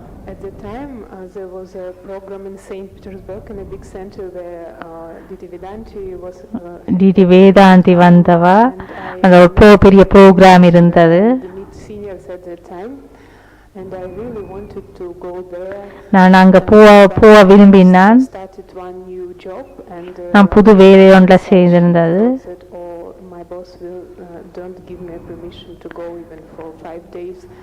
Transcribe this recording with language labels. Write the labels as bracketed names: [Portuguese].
[English] At the time, there was a program in St. Petersburg in a big center where Didi Vedanti was. [Tamil] DD வேதாந்தி வந்தவா, அந்த ஒரு பெரிய program இருந்தது. [English] The meet seniors at that time, and I really wanted to go there. [Tamil] நான் அங்கே போக விரும்பினான். [English] Started one new job, and [Tamil] நான் புது வேலை ஒன்றில் செய்திருந்தது. [English] said, "Oh, my boss will don't give me permission to go even for 5 days."